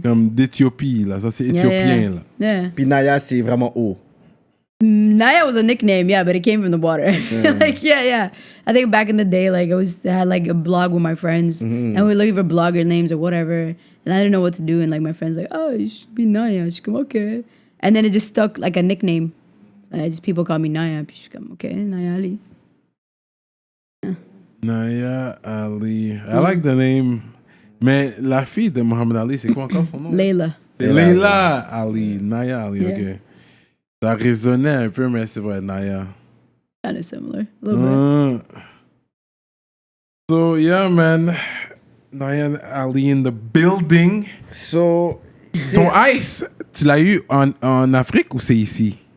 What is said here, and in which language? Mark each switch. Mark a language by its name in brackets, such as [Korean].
[French] Comme d'Éthiopie, là. Ça, c'est [English] Yeah, [French] éthiopien, [English] yeah. [French] là. [English] Yeah. [French] Puis Naya, c'est vraiment haut. [English] Naya was a nickname, yeah, but it came from the water. Like, yeah. I think back in the day, like I had like a blog with my friends, and we look for blogger names or whatever, and I didn't know what to do, and like my friends like, oh, you should be Naya. She come okay, and then it just stuck like a nickname. Just people call me Naya. [French] Puis je suis comme okay, Naya Ali. [English] Naya Ali. I like the name. [French] Mais la fille de Muhammad Ali, c'est quoi encore son nom? [English] Layla. [French] C'est Leila Ali. Naya Ali, [English] Yeah. [French] ok. Ça résonnait un peu, mais c'est vrai, Naya. [English] Kind of similar, a little bit. So, yeah, man. Naya Ali in the building. So, [French] Ton ice, tu l'as eu en Afrique ou c'est ici?